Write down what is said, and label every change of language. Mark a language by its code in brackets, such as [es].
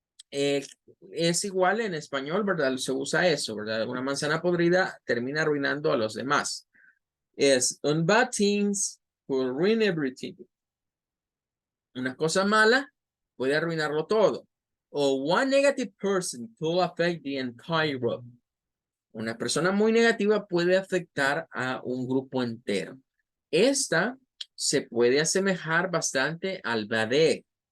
[es] Es igual en español, ¿verdad? Se usa eso, ¿verdad? Una manzana podrida termina arruinando a los demás. Es un [en] bad things will ruin everything. [es] Una cosa mala puede arruinarlo todo. [en] O one negative person could affect the entire group. [es] Una persona muy negativa puede afectar a un grupo entero. Esta se puede asemejar bastante al bad egg.